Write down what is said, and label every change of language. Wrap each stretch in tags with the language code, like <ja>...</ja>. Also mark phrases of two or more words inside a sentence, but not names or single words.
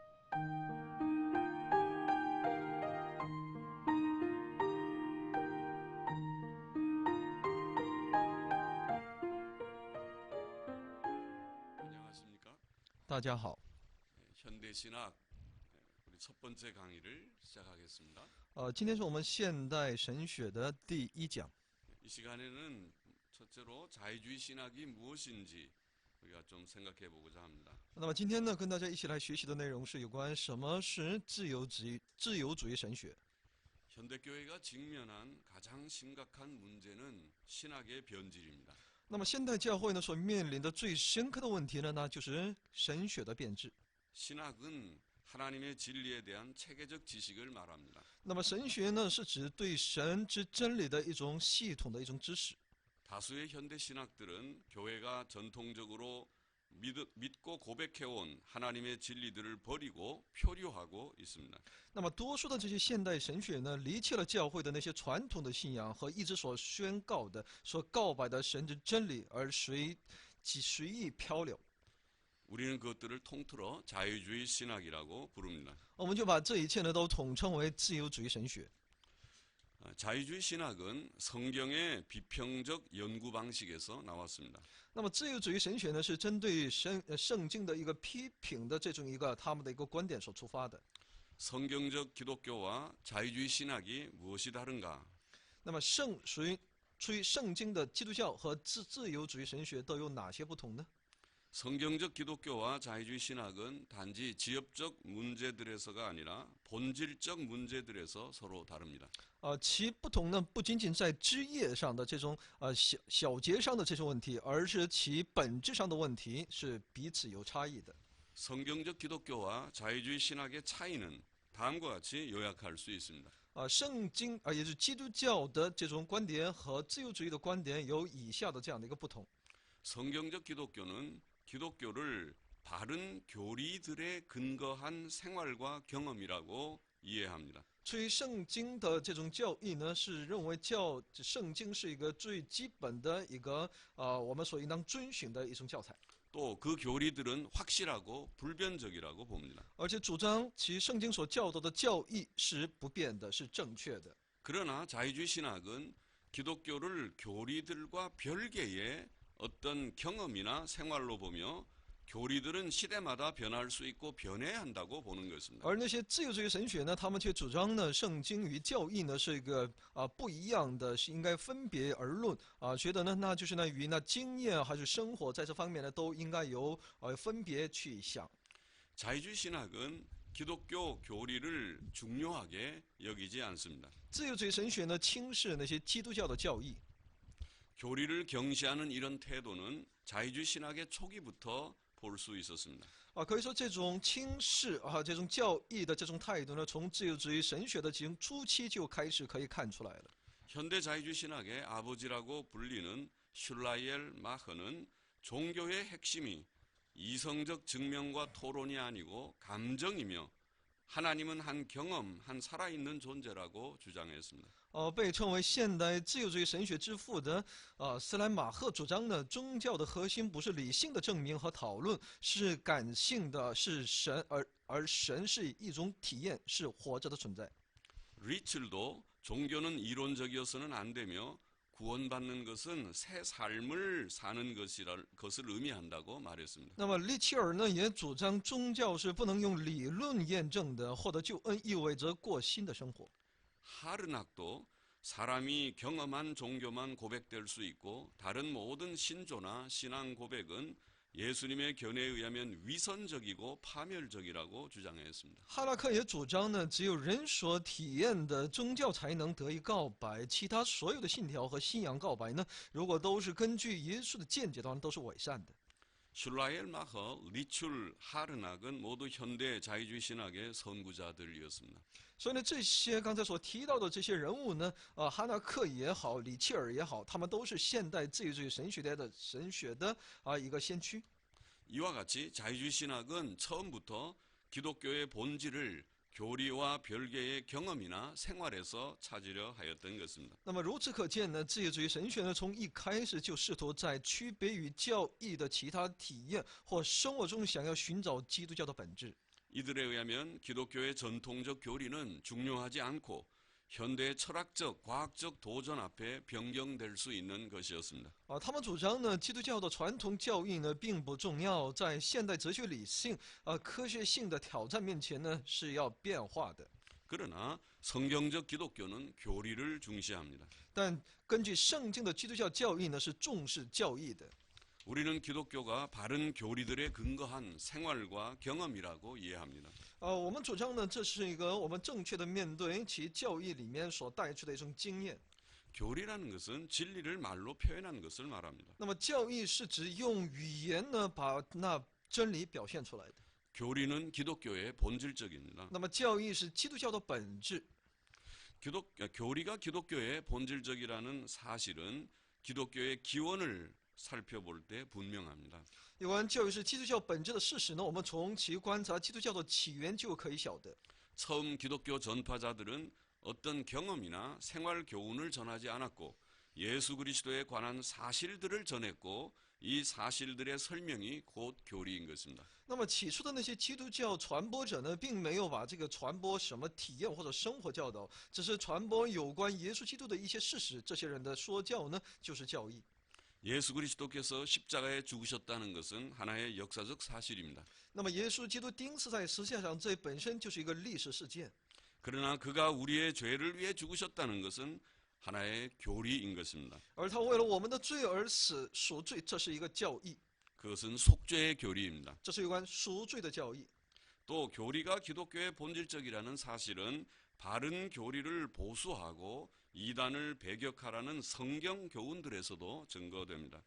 <ko>안녕하십니까?</ko> <zh>大家好，</zh> <ko>현대신학 우리 첫 번째 강의를 시작하겠습니다.</ko> <zh>今天是我们现代神学的第一讲。</zh> <ko>이 시간에는 첫째로 자유주의 신학이 무엇인지 우리가 좀 생각해 보고자 합니다.</ko> <zh>那么今天呢，跟大家一起来学习的内容是有关什么是自由主义神学。</zh> <ko>현대교회가 직면한 가장 심각한 문제는 신학의 변질입니다.</ko> <zh>那么现代教会呢所面临的最深刻的问题呢，那就是神学的变质。</zh> <ko>신학은 하나님의 진리에 대한 체계적 지식을 말합니다.</ko> <zh>那么神学呢，是指对神之真理的一种系统的一种知识。</zh> <ko>다수의 현대 신학들은 교회가 전통적으로 믿고 고백해온 하나님의 진리들을 버리고 표류하고 있습니다.</ko> <zh>那么多数的这些现代神学呢，离弃了教会的那些传统的信仰和一直所宣告的、所告白的神之真理，而随意漂流。</zh> <ko>우리는 그것들을 통틀어 자유주의 신학이라고 부릅니다.</ko> <zh>我们就把这一切呢都统称为自由主义神学。</zh> <ko>자유주의 신학은 성경의 비평적 연구 방식에서 나왔습니다.</ko> <zh>那么自由主义神学呢，是针对圣经的一个批评的这种他们的一个观点所出发的。</zh> <ko>성경적 기독교와 자유주의 신학이 무엇이 다른가?</ko> <zh>那么出于圣经的基督教和自由主义神学都有哪些不同呢？</zh> <ko>성경적 기독교와 자유주의 신학은 단지 지엽적 문제들에서가 아니라 본질적 문제들에서 서로 다릅니다.</ko> <zh>其不同呢，不仅仅在枝叶上的这种小节上的这种问题，而是其本质上的问题是彼此有差异的。</zh> <ko>성경적 기독교와 자유주의 신학의 차이는 다음과 같이 요약할 수 있습니다.</ko> <zh>圣经也就是基督教的这种观点和自由主义的观点有以下的这样的一个不同。</zh> <ko>성경적 기독교는 기독교를 바른 교리들에 근거한 생활과 경험이라고 이해합니다.</ko> <zh>出于圣经的这种教义呢，是认为圣经是一个最基本的一个我们所应当遵循的一种教材。</zh> <ko>또 그 교리들은 확실하고 불변적이라고 봅니다.</ko> <zh>而且主张其圣经所教导的教义是不变的，是正确的。</zh> <ko>그러나 자유주의 신학은 기독교를 교리들과 별개의 어떤 경험이나 생활로 보며 교리들은 시대마다 변할 수 있고 변해야 한다고 보는 것입니다.</ko> <zh>而那些自由主义神学呢，他们却主张呢，圣经与教义呢是一个不一样的，是应该分别而论觉得呢，那就是呢与那经验还是生活在这方面呢，都应该有分别去想。</zh> <ko>자유주의 신학은 기독교 교리를 중요하게 여기지 않습니다.</ko> <zh>自由主义神学呢，轻视那些基督教的教义。</zh> <ko>교리를 경시하는 이런 태도는 자유주의 신학의 초기부터 볼 수 있었습니다.</ko> <zh>可以说这种轻视这种教义的这种态度呢，从自由主义神学的初期就开始可以看出来了。</zh> <ko>현대 자유주의 신학의 아버지라고 불리는 슐라이엘 마흐는 종교의 핵심이 이성적 증명과 토론이 아니고 감정이며 하나님은 한 경험, 한 살아있는 존재라고 주장했습니다.</ko> <zh>被称为现代自由主义神学之父的斯莱马赫主张呢，宗教的核心不是理性的证明和讨论，是感性的，是神，而神是一种体验，是活着的存在。</zh> <ko>리첼도 종교는 이론적이어서는 안 되며 구원받는 것은 새 삶을 사는 것을 의미한다고 말했습니다.</ko> <zh>那么利切尔呢，也主张宗教是不能用理论验证的，获得救恩意味着过新的生活。</zh> <ko>하르낙도 사람이 경험한 종교만 고백될 수 있고 다른 모든 신조나 신앙 고백은 예수님의 견해에 의하면 위선적이고 파멸적이라고 주장했습니다.</ko> <zh>哈拉克也主张呢，只有人所体验的宗教才能得以告白，其他所有的信条和信仰告白呢，如果都是根据耶稣的见解的话，都是伪善的。</zh> <ko>슐라이엘 마허, 리출, 하르낙은 모두 현대 자유주의 신학의 선구자들이었습니다.</ko> <zh>所以呢，这些刚才所提到的这些人物呢，哈纳克也好，里切尔也好，他们都是现代自由主义神学的一个先驱。</zh> <ko>이와 같이 자유주의 신학은 처음부터 기독교의 본질을 교리와 별개의 경험이나 생활에서 찾으려 하였던 것입니다.</ko> <zh>那么如此可见呢，自由主义神学呢，从一开始就试图在区别于教义的其他体验或生活中，想要寻找基督教的本质。</zh> <ko>이들에 의하면 기독교의 전통적 교리는 중요하지 않고 현대의 철학적, 과학적 도전 앞에 변경될 수 있는 것이었습니다.</ko> <zh>他们主张呢，基督教的传统教义呢并不重要，在现代哲学理性、科学性的挑战面前呢是要变化的。</zh> <ko>그러나 성경적 기독교는 교리를 중시합니다.</ko> <zh>但根据圣经的基督教教义呢，是重视教义的。</zh> <ko>우리는 기독교가 바른 교리들에 근거한 생활과 경험이라고 이해합니다.</ko> <zh>我们主张呢，这是一个我们正确的面对其教义里面所带出的一种经验。</zh> <ko>교리라는 것은 진리를 말로 표현한 것을 말합니다.</ko> <zh>那么教义是指用语言呢把那真理表现出来的。</zh> <ko>교리는 기독교의 본질적입니다.</ko> <zh>那么教义是基督教的本质。</zh> <ko>교리가 기독교의 본질적이라는 사실은 기독교의 기원을 살펴볼 때 분명합니다.</ko> <zh>有关教育是基督教本质的事实呢，我们从其观察基督教的起源就可以晓得。</zh> <ko>처음 기독교 전파자들은 어떤 경험이나 생활 교훈을 전하지 않았고 예수 그리스도에 관한 사실들을 전했고 이 사실들의 설명이 곧 교리인 것입니다.</ko> <zh>那么起初的那些基督教传播者呢，并没有把这个传播什么体验或者生活教导，只是传播有关耶稣基督的一些事实。这些人的说教呢，就是教义。</zh> <ko>예수 그리스도께서 십자가에 죽으셨다는 것은 하나의 역사적 사실입니다.</ko> <zh>那么耶稣基督钉死在十字架上，这本身就是一个历史事件。</zh> <ko>그러나 그가 우리의 죄를 위해 죽으셨다는 것은 하나의 교리인 것입니다.</ko> <zh>而他为了我们的罪而死，赎罪，这是一个教义，</zh> <ko>그것은 속죄의 교리입니다.</ko> <zh>这是有关赎罪的教义。</zh> <ko>또 교리가 기독교의 본질적이라는 사실은 바른 교리를 보수하고 이단을 배격하라는 성경 교훈들에서도 증거됩니다.</ko>